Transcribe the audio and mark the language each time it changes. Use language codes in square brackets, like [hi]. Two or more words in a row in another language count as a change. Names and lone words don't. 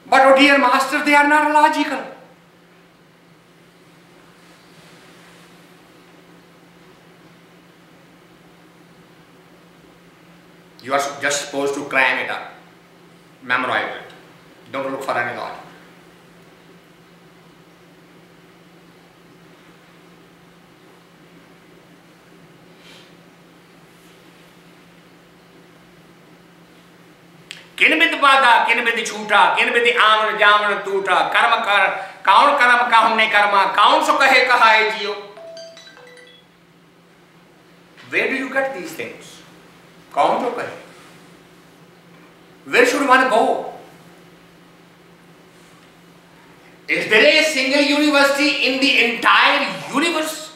[en] Oh dear master, they are not logical. You are just supposed to cram it up, memorize it. Don't look for any logic. [pa] ਕਿਨ ਬਿਧਿ ਬਾਢਾ ਕਿਨ ਬਿਧਿ ਛੂਟਾ ਕਿਨ ਬਿਧਿ ਆਵਨ ਜਾਵਨ ਤੂਟਾ ਕਰਮ ਕਰ ਕਉਣ ਕਰਮ ਕਹੁੰ ਨਿਹਕਰਮਾ ਕਉਣ ਸੁਖੀਆ ਕਹਾਏ ਜੀਉ. [en] Where do you get these things? [pa] ਕਉਣ ਤੋ ਕਹੇ? [en] Where should one go? Is there a single university in the entire universe?